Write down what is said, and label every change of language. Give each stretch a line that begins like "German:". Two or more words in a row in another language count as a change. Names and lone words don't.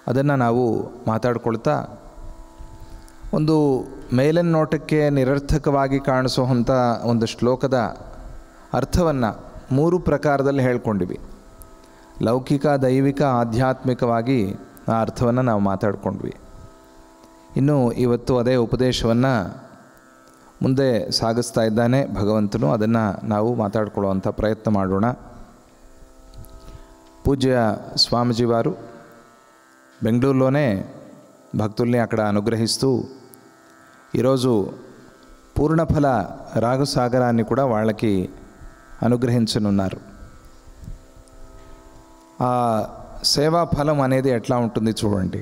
Kannada: ಅದನ್ನು ನಾವು ಮಾತಾಡ್ಕೊಳ್ತಾ ಒಂದು ಮೇಲಿನ ನೋಟಕ್ಕೆ ನಿರರ್ಥಕವಾಗಿ ಕಾಣಿಸುವಂಥ ಒಂದು ಶ್ಲೋಕದ ಅರ್ಥವನ್ನು 3 ಪ್ರಕಾರದಲ್ಲಿ ಹೇಳ್ಕೊಂಡಿವಿ. ಲೌಕಿಕ, ದೈವಿಕ, ಆಧ್ಯಾತ್ಮಿಕವಾಗಿ ಆ ಅರ್ಥವನ್ನು ನಾವು ಮಾತಾಡ್ಕೊಂಡ್ವಿ. ಇನ್ನು ಇವತ್ತು ಅದೇ ಉಪದೇಶವನ್ನು ಮುಂದೆ ಸಾಗಿಸ್ತಾ ಇದ್ದಾನೆ ಭಗವಂತನು. ಅದನ್ನು ನಾವು ಮಾತಾಡ್ಕೊಳ್ಳುವಂಥ ಪ್ರಯತ್ನ ಮಾಡೋಣ.
Telugu: పూజ్య స్వామీజీ వారు బెంగళూరులోనే భక్తుల్ని అక్కడ అనుగ్రహిస్తూ ఈరోజు పూర్ణఫల రాగసాగరాన్ని కూడా వాళ్ళకి అనుగ్రహించనున్నారు. ఆ సేవా ఫలం అనేది ఎట్లా ఉంటుంది చూడండి.